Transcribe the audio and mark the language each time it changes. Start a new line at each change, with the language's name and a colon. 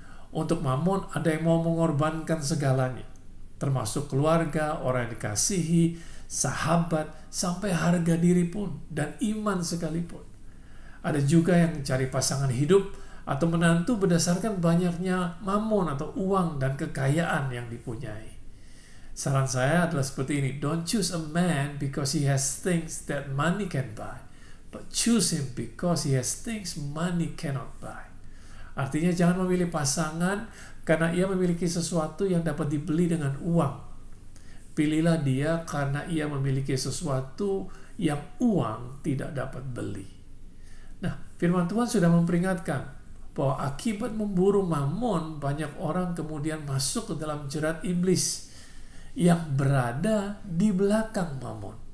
Indonesian: Untuk Mammon ada yang mau mengorbankan segalanya, termasuk keluarga, orang yang dikasihi, sahabat, sampai harga diri pun, dan iman sekalipun. Ada juga yang mencari pasangan hidup atau menantu berdasarkan banyaknya Mammon atau uang dan kekayaan yang dipunyai. Saran saya adalah seperti ini,
English: don't choose a man because he has things that money can buy, but choose him because he has things money cannot buy.
Indonesian: Artinya jangan memilih pasangan karena ia memiliki sesuatu yang dapat dibeli dengan uang. Pilihlah dia karena ia memiliki sesuatu yang uang tidak dapat beli. Nah, firman Tuhan sudah memperingatkan bahwa akibat memburu Mammon, banyak orang kemudian masuk ke dalam jerat iblis yang berada di belakang Mammon.